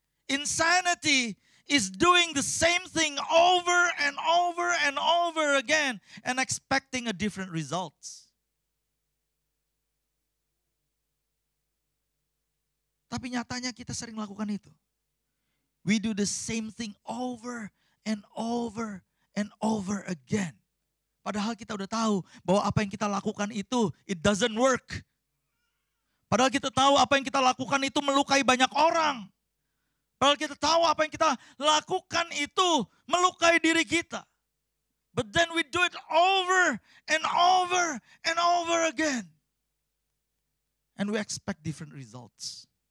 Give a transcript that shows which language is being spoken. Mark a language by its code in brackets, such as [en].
[en] Insanity is doing the same thing over and over and over again and expecting a different results. [id] Tapi nyatanya kita sering lakukan itu. [en] We do the same thing over and over and over again. [id] Padahal kita udah tahu bahwa apa yang kita lakukan itu [en] it doesn't work. [id] Padahal kita tahu apa yang kita lakukan itu melukai banyak orang. Padahal kita tahu apa yang kita lakukan itu melukai diri kita. [en] But then we do it over and over and over again. And we expect different results.